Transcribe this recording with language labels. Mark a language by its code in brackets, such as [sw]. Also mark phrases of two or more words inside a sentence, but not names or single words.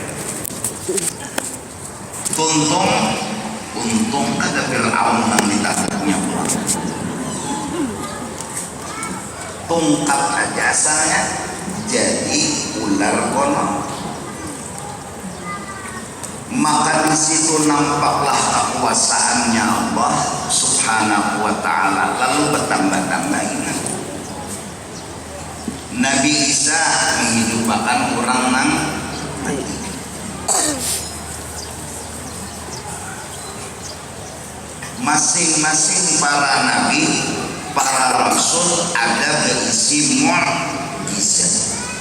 [bjn] Untung kada Fir'aun yang ditabuknya pulang. Tongkat aja asalnya jadi ular kono. [id] Maka di situ nampaklah kekuasaannya Allah [ar] Subhanahu wa Ta'ala, [id] lalu bertambah-tambah iman. [bjn] Nabi Isa menghidupkan orang nang mati. [id] Masing-masing para nabi, para rasul ada berisi mukjizat.